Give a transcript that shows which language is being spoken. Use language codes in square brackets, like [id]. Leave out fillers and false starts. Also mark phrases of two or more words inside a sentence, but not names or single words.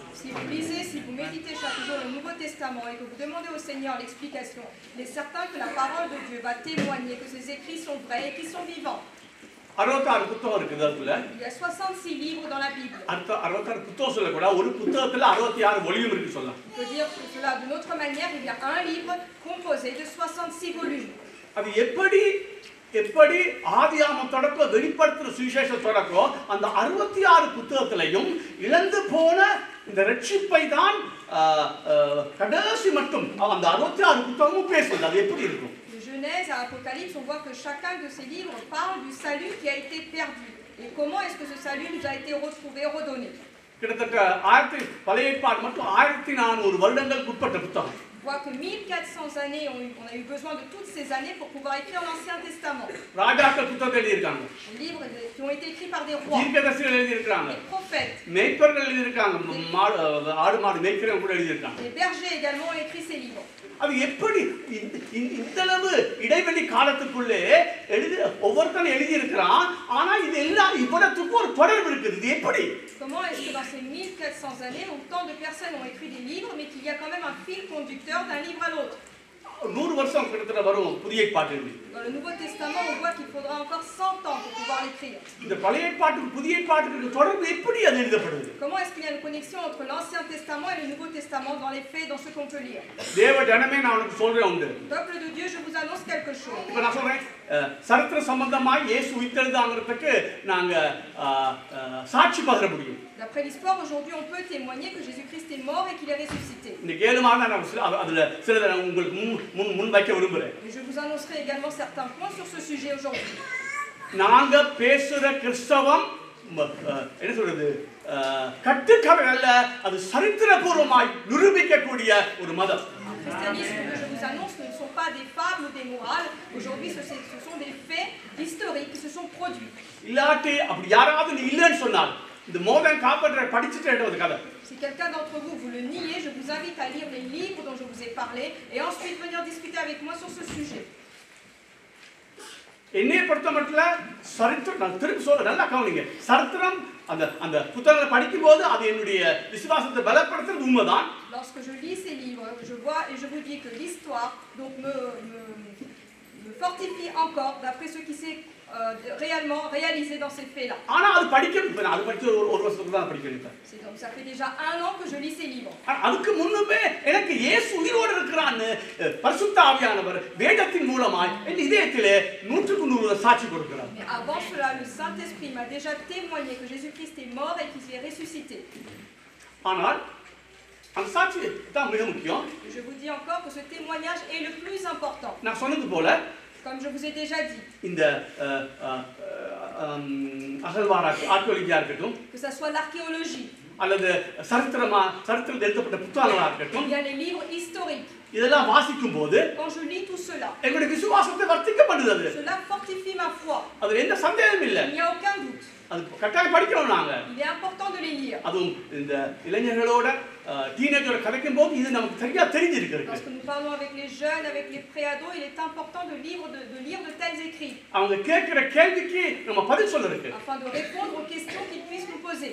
[fr] Si vous lisez, si vous méditez chaque jour le Nouveau Testament et que vous demandez au Seigneur l'explication, il est certain que la parole de Dieu va témoigner que ces écrits sont vrais et qu'ils sont vivants. [ta] 66 புத்தகம் இருக்குது அதுல. [fr] Il y a 66 livres dans la Bible. [ta] 66 புத்தகம் சொல்ல கூட ஒரு புத்தகத்துல 66 வால்யூம் இருக்கு சொல்லலாம். [fr] On peut dire cela d'une autre manière, il y a un livre composé de 66 volumes. [ta] அது எப்படி ஆதியாகமம் தொடக்கம் வெளிப்படுத்துற சுவிசேஷம் தொடக்கம் அந்த 66 புத்தகத்திலையும் இழந்து போன இந்த ரட்சிப்பை தான் கடைசி மட்டும் அந்த 66 புத்தகமும் பேசுது. அது எப்படி இருக்கும்? [fr] De Genèse à Apocalypse, on voit que chacun de ces livres parle du salut qui a été perdu. Et comment est-ce que ce salut nous a été retrouvé, redonné? [ta] கிட்டத்தட்ட பழைய ஏற்பாடு மட்டும் 1400 வருடங்களுக்கு உட்பட்ட புத்தகம். [fr] On voit que 1400 années, on a eu besoin de toutes ces années pour pouvoir écrire l'Ancien Testament. [ta] ராஜாக்கள் புத்தகத்தை எழுதியிருக்காங்க. [fr] Les livres qui ont été écrits par des rois, [ta] தீர்க்கதரிசிகள் எழுதியிருக்காங்க. [fr] des prophètes, [ta] மேய்ப்பர்கள் எழுதியிருக்காங்க. ஆடு மாடு மேய்க்கிறவங்க கூட எழுதியிருக்காங்க. [fr] les bergers également ont écrit ces livres. [ta] அது எப்படி இந்த அளவு இடைவெளி காலத்துக்குள்ளே ஒவ்வொருத்தரும் எழுதியிருக்கிறான். ஆனா இது எல்லாம் இவ்வளவுக்கு ஒரு தொடர்பு இருக்குது. இது எப்படி? [fr] Comment est-ce que dans ces 1400 années, autant de personnes ont écrit des livres, mais qu'il y a quand même un fil conducteur d'un livre à l'autre? [ta] 100 வருஷம் கிட்டத்தட்ட வரும் புதிய ஏற்பாட்டில். [fr] Dans le Nouveau Testament, on voit qu'il faudra encore 100 ans pour pouvoir l'écrire. [ta] இந்த பழைய ஏற்பாட்டுக்கு புதிய ஏற்பாட்டுக்கு தொடர்பு எப்படி அது எழுதப்படுது? [fr] Comment est-ce qu'il y a une connexion entre l'Ancien Testament et le Nouveau Testament dans les faits, dans ce qu'on peut lire? [ta] தேவ ஜனமே நான் உங்களுக்கு சொல்றேன் உண்டு. [fr] Peuple de Dieu, je vous annonce quelque chose. [ta] இப்ப நான் சொல்றேன் சரித்திர சம்பந்தமாய் இயேசு உயிர்த்தெழுந்தாங்கிறதுக்கு நாங்க சாட்சி பகிர முடியும். [fr] D'après l'histoire, aujourd'hui, on peut témoigner que Jésus-Christ est mort et qu'il est ressuscité. [ta] இந்த 7 மாதம் நான் அதுல சிலதை உங்களுக்கு முன் வைக்க விரும்புறேன். [fr] Et je vous annoncerai également certains points sur ce sujet aujourd'hui. [ta] நாங்க பேசுற கிறிஸ்தவம் என்ன சொல்றது கட்டுக்கதை அல்ல, அது சரித்திரபூர்வமாய் நிரூபிக்கக்கூடிய ஒரு மதம். [fr] Le christianisme que je vous annonce ne sont pas des fables ou des morales. Aujourd'hui, ce sont des faits historiques qui se sont produits. [ta] இல்லாட்டி அப்படி யாராவது நீ இல்லைன்னு சொன்னால் இந்த மோதன் காப்பாற்ற படிச்சுட்டு கதை. [fr] Si quelqu'un d'entre vous vous le niez, je vous invite à lire les livres dont je vous ai parlé et ensuite venir discuter avec moi sur ce sujet. [ta] என்னைய பொறுத்த மட்டும் சரித்திரம் நான் திருப்பி சொல்ல நல்லா கவனிங்க. சரித்திரம் அந்த அந்த புத்தகங்களை படிக்கும்போது அது என்னுடைய விசுவாசத்தை பலப்படுத்துறது உண்மைதான். [fr] Lorsque je lis ces livres, je vois et je vous dis que l'histoire donc me fortifie encore d'après ce qui s'est réellement réalisé dans ces faits-là. [ta] ஆனா அது படிக்கணும். அது படிச்சு ஒரு வருஷத்துக்கு தான் படிக்கணும். [fr] C'est donc ça fait déjà 1 an que je lis ces livres. [ta] அதுக்கு முன்னமே எனக்கு இயேசு உயிரோடு இருக்கிறான்னு பரிசுத்த ஆவியானவர் வேதத்தின் மூலமாய் என் இதயத்திலே 100% சாட்சி கொடுக்கிறார். [fr] Mais avant cela, le Saint-Esprit m'a déjà témoigné que Jésus-Christ est mort et qu'il est ressuscité. [ta] ஆனால் அந்த சாட்சி தான் மிக முக்கியம். [fr] Je vous dis encore que ce témoignage est le plus important. [ta] நான் சொன்னது போல [fr] Comme je vous ai déjà dit, [ta] இந்த அகழ்வாராய்ச்சி ஆர்க்கியாலஜியா இருக்கட்டும், [fr] que ça soit l'archéologie, [ta] அல்லது சரித்திரத்தில் எழுதப்பட்ட புத்தகங்களா இருக்கட்டும், [fr] il y a les livres historiques. [ta] இதெல்லாம் வாசிக்கும் போது [fr] Quand je lis tout cela, [ta] எங்களுடைய விசுவாசத்தை வர்த்திக்கப்படுது. [fr] cela fortifie ma foi. [ta] அதுல எந்த சந்தேகமும் இல்லை. [fr] Il n'y a aucun doute. [ta] அது கட்டாயம் படிக்கணும் நாங்க. [fr] Il est important de les lire. [ta] அதுவும் இந்த இளைஞர்களோட டீனேஜரோட கதைக்கும் போது இது நமக்கு சரியா தெரிஞ்சிருக்கு. [fr] Lorsque nous parlons avec les jeunes, avec les préados, il est important de lire de tels écrits. [ta] அவங்க கேட்கிற கேள்விக்கு நம்ம பதில் சொல்றதுக்கு. [fr] Afin de répondre aux questions qu'ils puissent nous poser.